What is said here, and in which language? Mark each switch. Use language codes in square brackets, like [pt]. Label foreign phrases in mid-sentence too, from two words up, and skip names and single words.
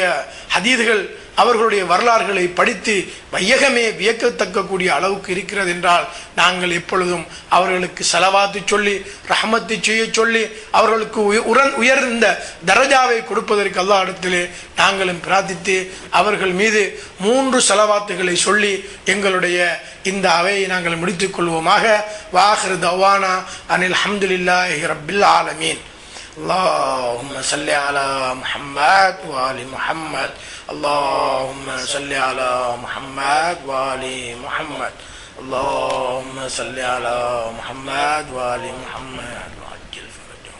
[ta] ஹதீதுகள் அவர்களுடைய வரலாறுகளை படித்து வையகமே வியக்கத்தக்கக்கூடிய அளவுக்கு இருக்கிறது என்றால் நாங்கள் எப்பொழுதும் அவர்களுக்கு ஸலவாத்து சொல்லி ரஹமத்து செய்ய சொல்லி அவர்களுக்கு உயர்ந்த தரஜாவை கொடுப்பதற்கு அல்லாஹ் இடத்திலே நாங்களும் பிரார்த்தித்து அவர்கள் மீது 3 ஸலவாத்துகளை சொல்லி எங்களுடைய இந்த அவையை நாங்கள் முடித்துக் கொள்வோமாக. [ar] وآخر دعوانا أن الحمد لله رب العالمين. اللهم صل على محمد وآل محمد. اللهم صل على محمد وآل محمد. اللهم صل على محمد وآل محمد وعجل فرجهم.